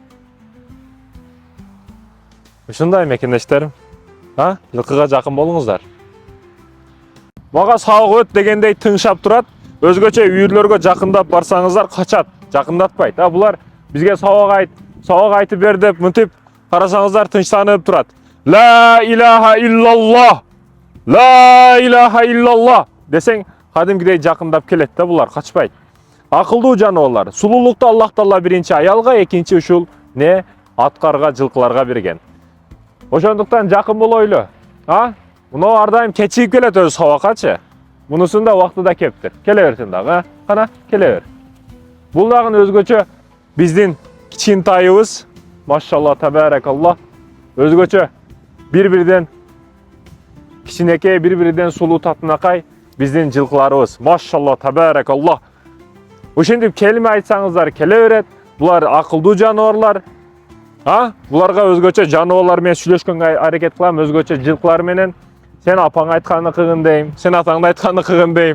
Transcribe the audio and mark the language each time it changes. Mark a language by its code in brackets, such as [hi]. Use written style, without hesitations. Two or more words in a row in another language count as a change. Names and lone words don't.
[ky] Ушундай мекендештерим. Жылкыга жакын болуңуздар. Мага сабак өт дегендей тыңшап турат. Өзгөчө үйүрлөргө жакындап барсаңыздар качат, жакындатпайт. Булар бизге сабак айтып бер деп мынтип карасаңыздар тынчтанып турат. [ar] لا إله إلا الله. لا إله إلا الله [ky] десең, кадимгидей жакындап келет да, булар качпайт. Акылдуу жаныбарлар. Сулуулукту Аллах Таала биринчи аялга, экинчи ушул аткарга, жылкыларга берген. Ошондуктан жакын болойлу. Муну ар дайым кечигип келет өзү сабакачы. Мунусун да убактыда кептир. Келе берсин дагы, Кана, келе бер. Бул дагы өзгөчө биздин кичинтайыбыз, [ar] ما شاء الله تبارك الله, [ky] өзгөчө bir-birinden кичинекей, bir-birinden сулуу татынакай биздин жылкыларыбыз. [ar] ما شاء الله تبارك الله. [ky] Ошентип келиме айтсаңыздар келе берет. Булар акылдуу жаныбарлар. Буларга өзгөчө жаныбарлар менен сүйлөшкөнгө аракет кылам, өзгөчө жылкылар менен. Сен апаң айтканды кылгын дейм, сен атаңды айтканды кылгын дейм.